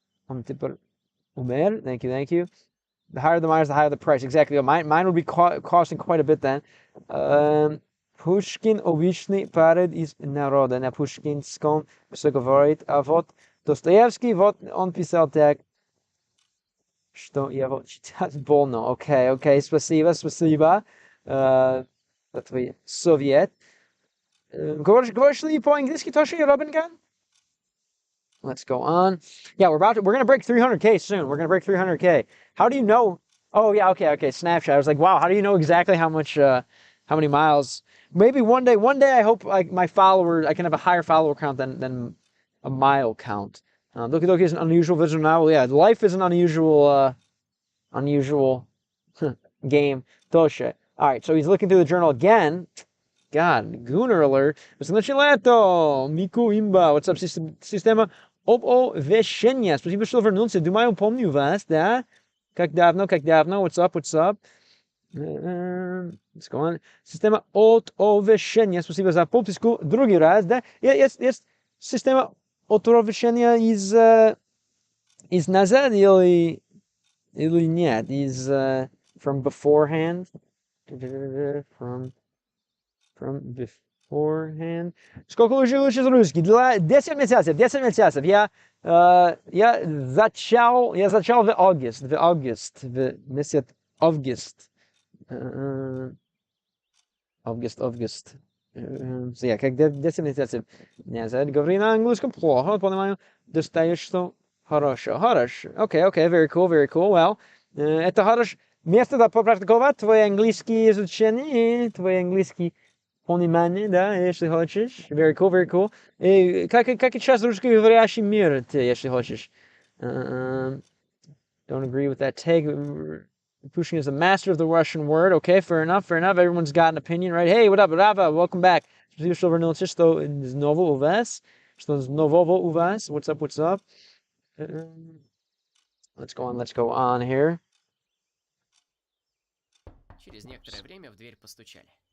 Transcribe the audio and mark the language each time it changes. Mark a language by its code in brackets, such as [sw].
[en] Умер, thank you. The higher the miles, the higher the price. Exactly. Mine would be costing quite a bit then. [ru] Pushkin обычный парень из народа. На пушкинском все говорит, а вот Достоевский, вот он писал так, что его читать больно. Окей, спасибо. За твой совет. Говоришь ли по-английски тоже, Робинган? [en] Let's go on. Yeah, we're gonna break 300K soon. We're gonna break 300K. How do you know? Oh yeah, okay. Snapchat. I was like, wow. How do you know exactly how many miles? Maybe one day. I hope like my followers, I can have a higher follower count than a mile count. Doki Doki is an unusual visual novel. Yeah, life is an unusual game. Toshe. All right, so he's looking through the journal again. God, Gooner alert. Miku Imba. What's up, [ru] Sistema? Оповещения. Спасибо, что вернулся. Думаю, помню вас, да? Как давно? [en] What's up? Let's go on. [ru] Система оповещения. Спасибо за подписку. Другой раз, да? Есть система оповещения из назад или нет? [en] Из from beforehand? From beforehand. [ru] Сколько учишь русский? 10 месяцев. Я зачал в август. В месяц август. Август. Я как 10 месяцев. Не знаю, говорю на английском плохо, понимаю. Достаешь, что хорошо. [en] Okay, very cool. Well, [ru] Это хорошее место да, попрактиковать твой английский изучение, твой английский понимание, да, если хочешь. [en] Very cool, very cool. [ru] И как и сейчас русскоговорящий мир, ты, если хочешь. [en] Don't agree with that take. Pushing is a master of the Russian word. Okay, fair enough, fair enough. Everyone's got an opinion, right? Hey, what up, Rava? Welcome back. [ru] Спасибо, что вернулся, что нового у вас. Что нового у вас. [en] What's up, what's up? Let's go on here. [ru] Через некоторое время в дверь постучали.